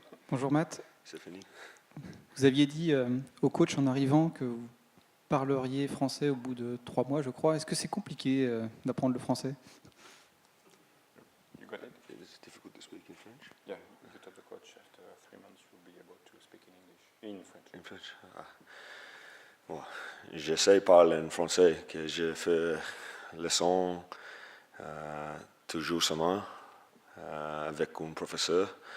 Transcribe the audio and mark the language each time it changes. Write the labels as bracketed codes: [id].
[fr] Bonjour Matt. C'est fini. Vous aviez dit au coach en arrivant que vous parleriez français au bout de 3 mois, je crois. Est-ce que c'est compliqué d'apprendre le français? [en] You got it? It is difficult to speak in French. Yeah, if you tell the coach after 3 months, you'll be able to speak in English, in French. In French. Ah. [fr] Bon, j'essaie de parler en français, que je fais leçon toujours semaine avec un professeur.